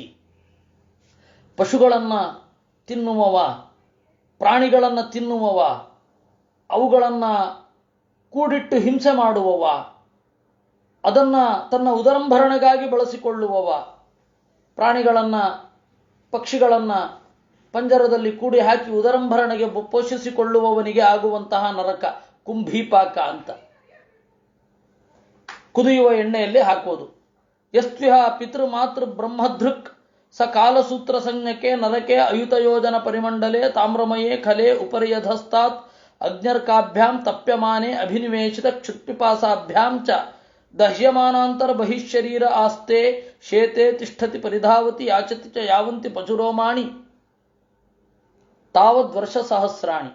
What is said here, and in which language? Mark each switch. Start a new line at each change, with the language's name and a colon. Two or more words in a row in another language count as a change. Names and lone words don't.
Kannada: ಪಶುಗಳನ್ನು ತಿನ್ನುವವ, ಪ್ರಾಣಿಗಳನ್ನು ತಿನ್ನುವವ, ಅವುಗಳನ್ನು ಕೂಡಿಟ್ಟು ಹಿಂಸೆ ಮಾಡುವವ, ಅದನ್ನು ತನ್ನ ಉದರಂಭರಣೆಗಾಗಿ ಬಳಸಿಕೊಳ್ಳುವವ, ಪ್ರಾಣಿಗಳನ್ನು ಪಕ್ಷಿಗಳನ್ನು ಪಂಜರದಲ್ಲಿ ಕೂಡಿ ಹಾಕಿ ಉದರಂಭರಣೆಗೆ ಪೋಷಿಸಿಕೊಳ್ಳುವವನಿಗೆ ಆಗುವಂತಹ ನರಕ ಕುಂಭೀಪಾಕ ಅಂತ. ಕುದಿಯುವ ಎಣ್ಣೆಯಲ್ಲಿ ಹಾಕೋದು.
Sanskrit: ಯಸ್ತ್ವಿಹ ಪಿತೃ ಮಾತೃ ಬ್ರಹ್ಮಧೃಕ್ ಸ ಕಾಲಸೂತ್ರ ಸಂಜ್ಞಕೆ ನರಕೆ ಅಯುತಯೋಜನ ಪರಿಮಂಡಲೆ ತಾಮ್ರಮಯೇ ಖಲೆ ಉಪರ್ಯಧಸ್ತಾತ್ ಅಗ್ನರ್ಕಾಭ್ಯಾಂ ತಪ್ಯಮಾನೆ ಅಭಿನಿವೇಶಿತ ಕ್ಷುತ್ಪಿಪಾಸಾಭ್ಯಾಂ ಚ ದಹ್ಯಮಾನಾಂತರ ಬಹಿಶರೀರ ಆಸ್ತೆ ಶೇತೆ ತಿಷ್ಠತಿ ಪರಿಧಾವತಿ ಯಾಚತಿ ಚ ಯಾವಂತಿ ಪಶುರೋಮಾಣಿ ತಾವದ್ ವರ್ಷ ಸಹಸ್ರಾಣಿ.